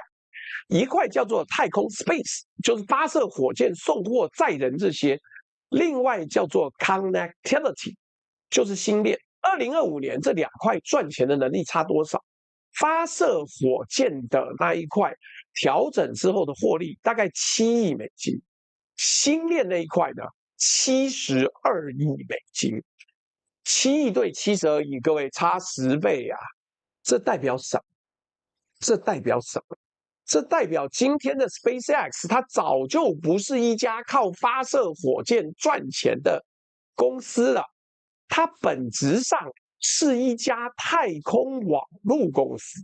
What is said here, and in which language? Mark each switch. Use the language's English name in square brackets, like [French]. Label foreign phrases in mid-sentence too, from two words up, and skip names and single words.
[Chinese] 一塊叫做太空 space， 就是發射火箭、送貨、載人這些；另外叫做 connectivity， 就是星鏈。2025年這2塊賺錢的能力差多少？發射火箭的那一塊調整之後的獲利大概7億美金，星鏈那一塊呢72億美金，7億對72億，各位差10倍啊！這代表什麼？這代表什麼？這代表今天的 SpaceX 它早就不是一家靠發射火箭賺錢的公司了，它本質上是一家太空網絡公司。